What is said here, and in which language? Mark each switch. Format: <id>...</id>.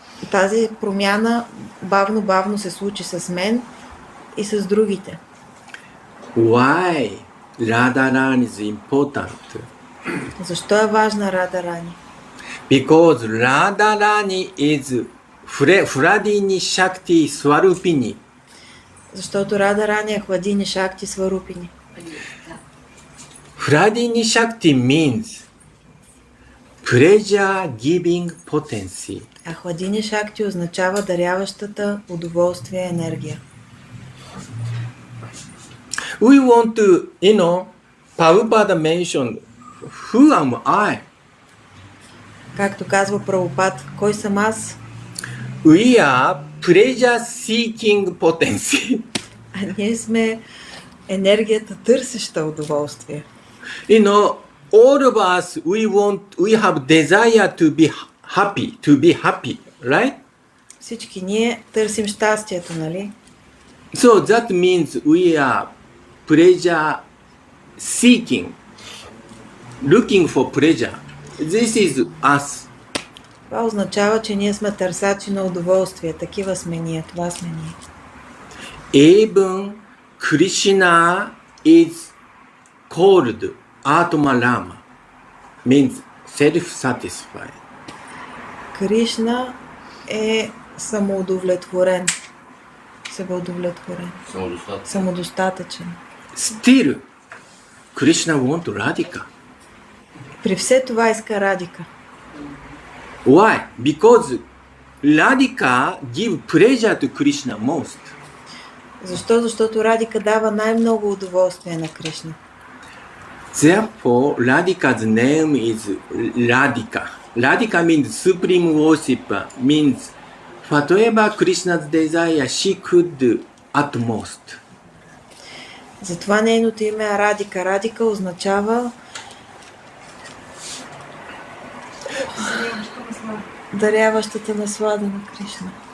<bg>Тази промяна бавно се случи с мен и с другите.</bg> <en>Why Radharani is important?</en> <bg>Защо е важна Рада Рани?</bg> <en>Because Radharani is Hladini Shakti Swarupini.</en> <bg>Защото Рада Рани е Хладини Шакти Сварупини.</bg> <en>Hladini Shakti means pleasure giving potency.</en> <bg>А Хладини Шакти означава даряващата удоволствие енергия.</bg> <en>We want to, Prabhupada mentioned, who am I?</en> <bg>Както казва Прабхупад, кой съм аз?</bg> <en>We are pleasure seeking potency.</en> <bg>А ние сме енергията търсеща удоволствие.</bg> <en>All of us, we have desire to be happy, right?</en> <bg>Всички ние търсим щастието, нали?</bg> <en>So that means we are pleasure seeking, looking for pleasure. This is us.</en> <bg>Това означава, че ние сме търсачи на удоволствие. Такива сме ние, това сме ние.</bg> <en>Even Krishna is called Atma Rama, means self-satisfied.</en> <bg>Кришна е самоудовлетворен. Себеудовлетворен. Самодостатъчен.</bg> <en>Still, Krishna want Radhika.</en> <bg>При все това иска Радика.</bg> <en>Why? Because Radhika give pleasure to Krishna most.</en> <bg>Защо? Защото Радика дава най-много удоволствие на Кришна.</bg> <en>Therefore, Radhika's name is Radhika. Radhika means supreme worshipper, means whatever Krishna's desire she could do at most.</en> <bg>Затова нейното име е Радика. Радика означава даряващата наслада на Кришна.</bg>